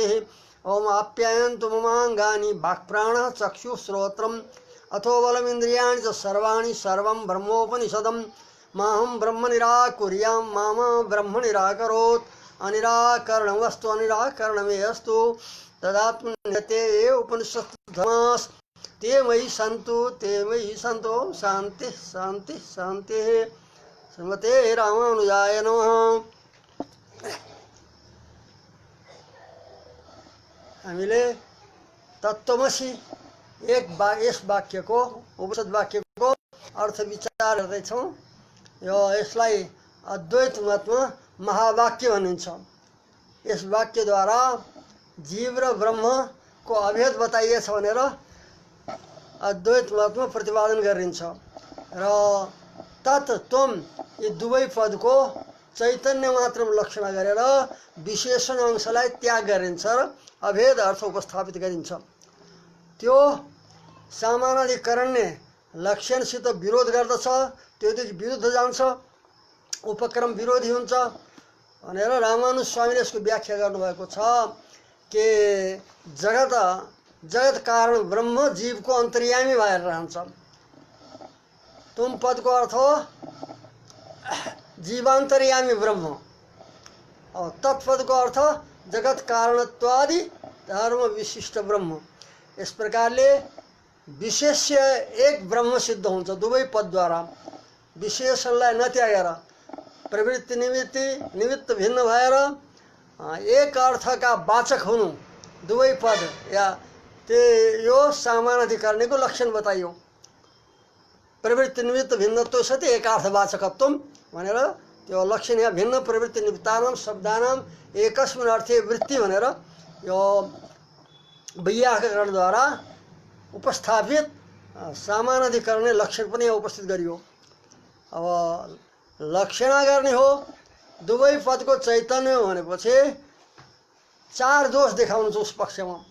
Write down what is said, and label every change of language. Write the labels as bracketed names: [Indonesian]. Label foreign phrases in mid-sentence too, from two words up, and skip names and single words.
[Sanskrit] ओम आप्यायन्तु ममाङ्गानि वाक्प्राणः चक्षुश्रोत्रम् अथो बलमिन्द्रियाणि च सर्वाणि सर्वं ब्रह्मोपनिषदं माहं ब्रह्म निराकुर्यां मा ब्रह्म निराकरोत्। अनिराकरणमस्तु अनिराकरणमेऽस्तु तदात्मन्यते ये उपनिषत्सु धर्मास् ते मयि सन्तु। शान्ति शान्ति शान्तिः। श्रीमते रामानुजाय नमः। [Nepali] हामीले तत्त्वमसि यस वाक्यको उपनिषद वाक्यको अर्थ विचार गर्दैछौँ। यसलाई अद्वैत मतमा महावाक्य भनिन्छ। यस वाक्यद्वारा जीव र ब्रह्मको अभेद बताइएछ भनेर अद्वैत मतमा प्रतिपादन गरिन्छ र तत् त्वम यी दुवै पदको चैतन्य मात्र लक्षण गरेर विशेषण अंशलाई त्याग गरिन्छ र अभेद अर्थ उपस्थापित गरिन्छ। त्यो सामानाधिकरणले लक्षणसित विरोध गर्दछ, त्योदेखि विरुद्ध जान्छ, उपक्रम विरोधी हुन्छ भनेर रामानुज स्वामीले यसको व्याख्या गर्नुभएको छ कि जगत कारण ब्रह्म जीवको अन्तर्यामी भएर रहन्छ। तुम पदको अर्थ हो जीवान्तर्यामी ब्रह्म और तत्पदको अर्थ जगत कारणत्वादि धर्म विशिष्ट ब्रह्म। इस प्रकारले विशेष्य एक ब्रह्म सिद्ध हुन्छ दुवै पदद्वारा। विशेषणलाई नत्यागेर प्रवृत्ति निमित्त भिन्न भएर एक अर्थका वाचक हुनु दुवै पद या यो सामानाधिकरणको लक्षण बताइयो। [Sanskrit] प्रवृत्ति निमित्त भिन्नत्व सति एकार्थवाचकत्वम [Nepali] भनेर त्यो लक्षण या [Sanskrit] भिन्न प्रवृत्ति निमित्तानां शब्दानां एकस्मिन् अर्थे वृत्ति [Nepali] भनेर यो वैयाकरणद्वारा उपस्थापित सामानाधिकरण लक्षण पनि उपस्थित गरियो। अब लक्षणा गर्ने हो दुवै पदको चैतन्य भनेपछि चार दोष देखाउनु छ उस पक्षमा।